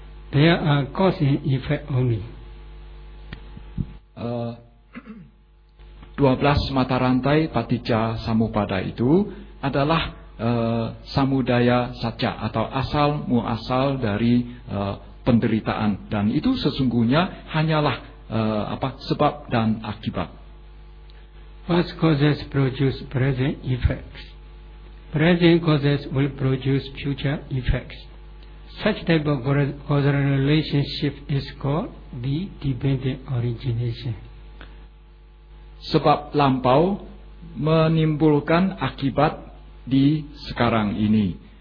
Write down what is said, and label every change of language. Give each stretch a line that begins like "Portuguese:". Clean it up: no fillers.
English: There are cause and effect only.
Indonesian: 12 mata rantai paticca samupada itu adalah Samudaya Sajja, atau asal muasal dari penderitaan, dan itu sesungguhnya hanyalah sebab dan akibat.
English: First causes produce present effects. Present causes will produce future effects. Such type of causal relationship is called the dependent origination.
Indonesian: Sebab lampau menimbulkan akibat di sekarang ini.